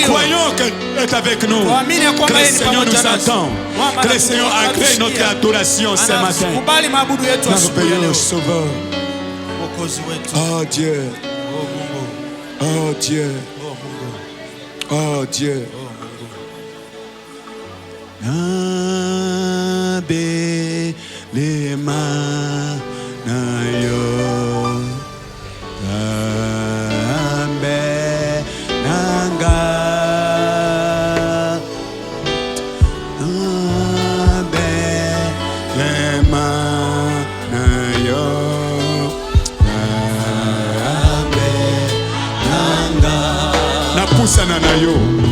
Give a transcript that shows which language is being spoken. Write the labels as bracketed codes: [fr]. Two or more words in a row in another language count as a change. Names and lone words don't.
[fr] Croyons qu'il est avec nous. Que le Seigneur nous attend. Que le Seigneur agrée notre adoration ce matin. Merveilleux Sauveur. Oh Dieu. Oh Dieu. Oh Dieu. [ln] Nabe lema na yo ambe nanga nabe lema na yo ambe nanga na pusana na yo